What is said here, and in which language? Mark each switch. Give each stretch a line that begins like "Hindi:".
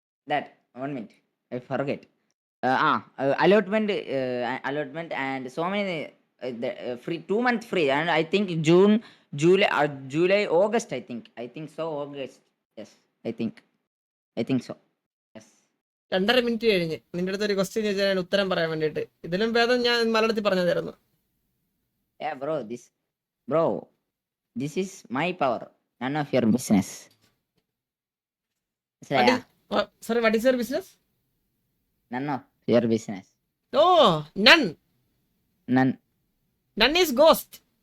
English: That 1 minute I forget. Allotment and so many free 2 month free, and I think June, July, August. I think so. August. Yes, I think so. Yes.
Malayalam: 2.5 minute കഴിഞ്ഞ് നിന്റെ അടുത്ത് ഒരു question ചോദിച്ചാൽ ഞാൻ ഉത്തരം പറയാൻ വേണ്ടിട്ട്. ഇതിലും ഭേദം ഞാൻ മലയാളത്തിൽ പറഞ്ഞു തരുന്നു.
English: Yeah, bro, this is my power, none of your business. Sorry, what is your business? None of your business. Oh, none is ghost.